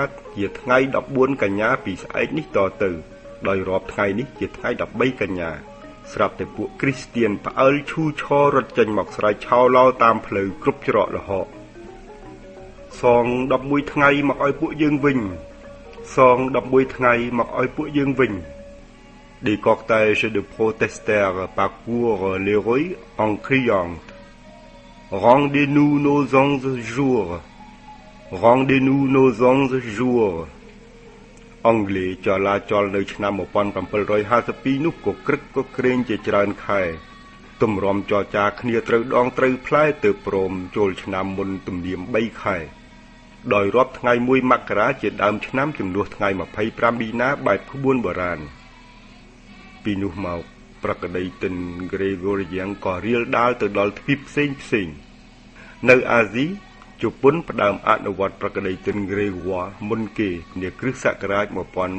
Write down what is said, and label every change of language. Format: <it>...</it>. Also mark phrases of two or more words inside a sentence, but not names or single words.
<km>ជាថ្ងៃ14កញ្ញាពីស្អែកនេះតទៅដោយរាប់ថ្ងៃនេះជាថ្ងៃ13កញ្ញាស្រាប់តែពួកគ្រីស្ទៀនផ្អើលឈូឆររត់ចេញមកស្រែកឆោឡោតាមផ្លូវគ្រប់ច្រកល្ហកសង11ថ្ងៃមក ឲ្យពួកយើងវិញសង11ថ្ងៃមកឲ្យពួកយើងវិញ</km> <fr>Des cortèges de protestants parcourent les rues en criant Rendez-nous nos 11 jours Rendez-nous nos 11 jours អ</fr> <km>ង់គ្លេសចលាចលនៅឆ្នាំ1752នោះក៏ក្រឹកក៏ក្រែងជាច្រើនខែទម្រាំចរចាគ្នាត្រូវ ដងត្រូវផ្លែទើបព្រមចូលឆ្នាំមុនទំនៀម3ខែដោយរាប់ថ្ងៃ1មករាជាដើមឆ្នាំជំនួសថ្ងៃ25មីនាបែបក្បួនបុរាណពីនោះមកប្រក្តីទិនក្រេហ្គោរីយ៉ាងក៏រៀលដាលទៅដល់ទ្វីបផ្សេងនៅអាស៊ីជប៉ុនផ្ដើមអនុវត្តប្រក្តីទិនក្រេហ្គោមុនគេនាគ្រិស្តសករាជ1873</km>